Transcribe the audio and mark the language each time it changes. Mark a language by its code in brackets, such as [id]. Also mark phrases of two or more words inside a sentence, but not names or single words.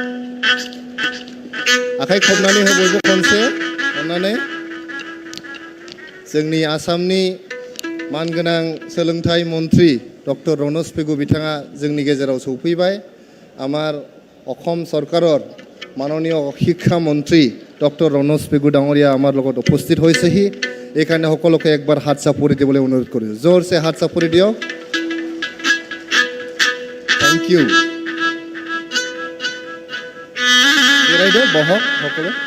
[brx] आखाइ खबनानै हो बयबो खनसे अन्नानै जोंनि आसामनि मानगोनां सोलोंथाइ मन्त्रि डक्टर रनज पेगु बिथाङा जोंनि गेजेराव सौफैबाय। [as] আমাৰ অসম চৰকাৰৰ মাননীয় শিক্ষা মন্ত্ৰী ডক্টৰ ৰনজ পেগু ডাঙৰীয়া আমাৰ লগত উপস্থিত হৈছেহি। এইকাৰণে সকলোকে একবাৰ হাত চাপৰি দিবলৈ অনুৰোধ কৰিছো। জোৰছে হাত চাপৰি দিয়ক। [en] Thank you. Right, [as] বহক সকলো।